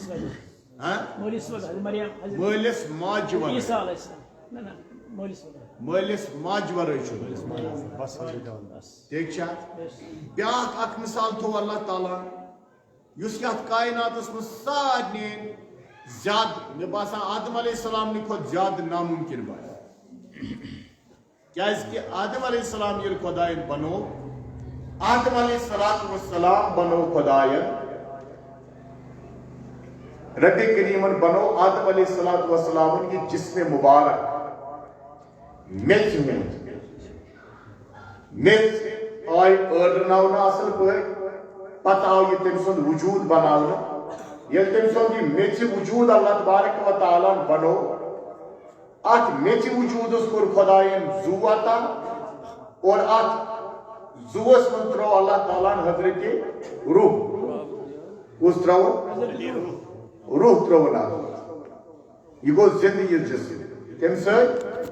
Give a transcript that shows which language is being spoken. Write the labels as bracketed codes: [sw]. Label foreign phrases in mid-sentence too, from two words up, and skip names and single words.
[ks] مالس ماجہِ ورٲے مالس ماج ورٲے چھُ ٹھیک چھا بیاکھ اکھ مثال تھوٚو اللہ تعالیٰ یُس یتھ کائناتس منٛز سارنٕے زیادٕ مےٚ باسان آدم علیہ السلام کھۄتہٕ زیادٕ ناممکن باسیٚو کیازِ کہ آدم علیہ السلام ییٚلہِ خۄداین بنوو آدم علیہ السلام بنوو خۄداین رب کریم بنو آدم علیہ السلام یہ جسم مبارک میچ آئی ٲڑناونہٕ اصل پٲٹھۍ پتہٕ آو یہ تٔمۍ سُنٛد وجوٗد بناونہٕ ییٚلہِ تٔمۍ سُنٛد یہِ میٚژِ وجوٗد اللہ تبارک و تعالیٰ بنو اتھ میٚژِ وجوٗدس کوٚر خۄدایَن زُو عطا اور اتھ زُوَس منٛز ترٛوو اللہ تعالیٰ حضرت روح کُس ترٛووُن روح ترٛووُن اتھ یہ گوٚو زِندٕ یہِ جسم کمہِ سۭتۍ